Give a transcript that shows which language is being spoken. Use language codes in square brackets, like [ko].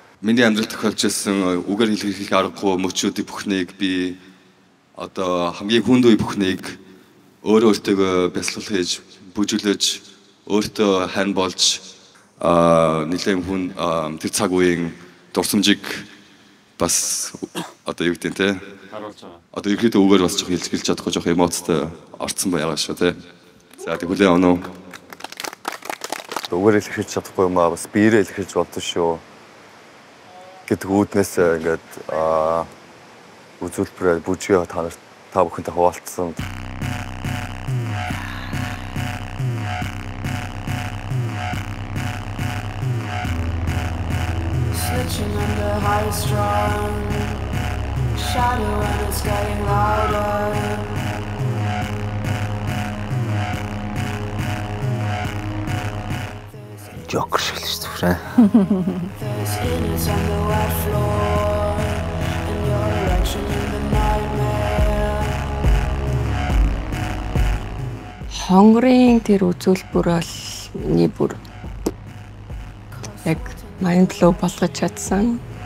[mn] Миний амьдралд тохиолж байсан үгээр хэлэх аргагүй мөчүүдийн бүхнийг би одоо хамгийн хүнд үе бүхнийг өөртөө бясалгал хийж бүжиглэж өөртөө хань болж нэлээд хүн тэр цаг үеийн дурсамжийг бас одоо юу гэдэг нь те одоо ерөөдөө үгээр бас жоох хэлж чадахгүй жоох эмоцтой орцсон байгаа шүү те. За тэг хүлээн авах уу? Үгээр хэлж чадахгүй юм аа бас биеэрээ хэлж бодсон шүү. Гэдэг үүднээс ингээд үзүүлбэрээр бүжгээ та бүхэнтэй хуваалцсан. [en] Switching under high strung shadow and it's getting louder. [mn] Joker шиг л шүү дээ. [en] There's innards on the wet floor and your erection in the nightmare. [mn] хонгорын тэр үзүүлбэр бол миний бүр яг [en] mind blow [mn] болгож чадсан.